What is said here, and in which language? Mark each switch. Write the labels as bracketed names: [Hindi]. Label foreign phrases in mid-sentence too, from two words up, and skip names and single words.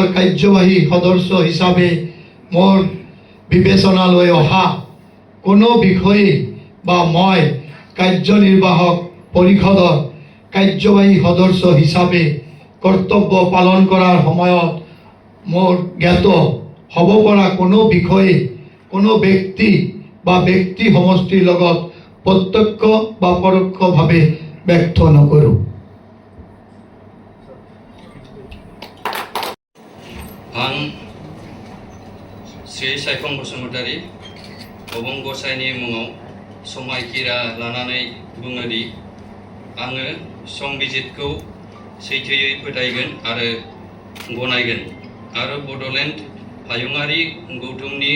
[Assamese] কাৰ্যবাহী সদস্য হিচাপে মোৰ বিবেচনালৈ অহা কোনো বিষয়ে বা মই কাৰ্যনিৰ্বাহক পৰিষদৰ কাৰ্যবাহী সদস্য হিচাপে কৰ্তব্য পালন কৰাৰ সময়ত মোৰ জ্ঞাত হ'ব পৰা কোনো বিষয়ে কোনো ব্যক্তি বা ব্যক্তি সমষ্টিৰ লগত প্ৰত্যক্ষ বা পৰোক্ষভাৱে ব্যক্ত নকৰোঁ। [Bodo] आं श्री सायखं बसुमतारी अबं गसाइनि मुङाव समायखिरा लानानै बुङो दि आङो संबिजितखौ सैथोयै फोथायगोन आरो गनायगोन आरो बड'लेण्ड हायुङारि गौथुमनि